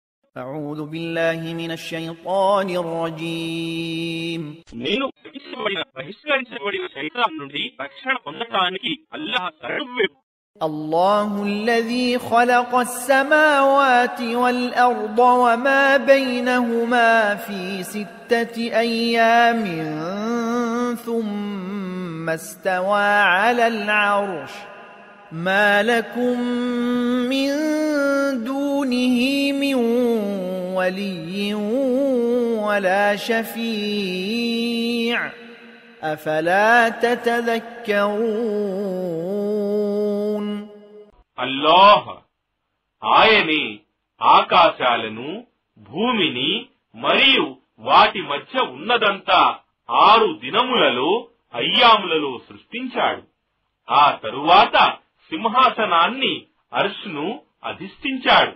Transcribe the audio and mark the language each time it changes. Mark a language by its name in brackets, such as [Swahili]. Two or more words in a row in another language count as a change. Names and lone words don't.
[Arabic] أعوذ بالله من الشيطان الرجيم [Telugu] నేను బహిష్కరించబడిన శైతాన్ నుండి రక్షణ పొందటానికి అల్లాహ్ శరణు. [Arabic] الله الذي خلق السماوات والأرض وما بينهما في 6 أيام ثم استوى على العرش ما لكم من دونه من ولي ولا شفيع أفلا تتذكرون. [Telugu] అల్లాహ్ ఆయనే ఆకాశాలను భూమిని మరియు వాటి మధ్య ఉన్నదంతా 6 దినములలో అయ్యాములలో సృష్టించాడు. ఆ తరువాత సింహాసనాన్ని అర్ష్ను అధిష్ఠించాడు.